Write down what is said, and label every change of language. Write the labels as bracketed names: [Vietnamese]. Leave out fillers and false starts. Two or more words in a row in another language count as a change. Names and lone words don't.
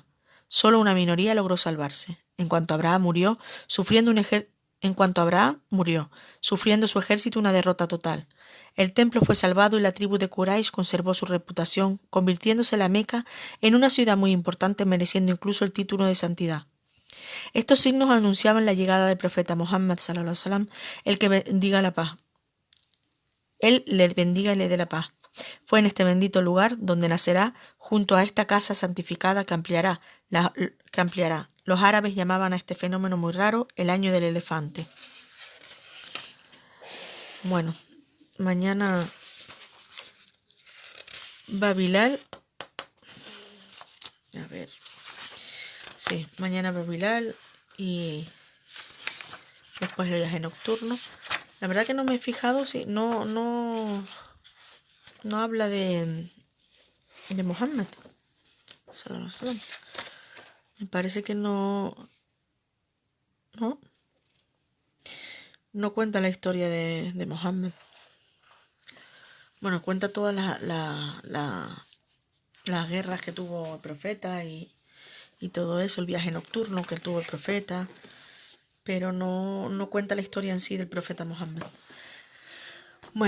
[Spanish] Solo una minoría logró salvarse. En cuanto Abraham murió, sufriendo su ejército una derrota total. El templo fue salvado y la tribu de Quraysh conservó su reputación, convirtiéndose la Meca en una ciudad muy importante, mereciendo incluso el título de santidad. Estos signos anunciaban la llegada del profeta Muhammad [Arabic] صلى الله عليه وسلم, [Spanish] el que bendiga la paz. Él le bendiga y le dé la paz. Fue en este bendito lugar donde nacerá, junto a esta casa santificada que ampliará. Los árabes llamaban a este fenómeno muy raro el año del elefante. Bueno, mañana va Bilal. A ver. Sí, mañana va Bilal y después el viaje nocturno. La verdad que no me he fijado si no habla de Muhammad [Arabic] صلى الله عليه وسلم. [Spanish] Me parece que no cuenta la historia de Muhammad. Bueno, cuenta todas las guerras que tuvo el profeta y todo eso, el viaje nocturno que tuvo el profeta, pero no cuenta la historia en sí del profeta Muhammad.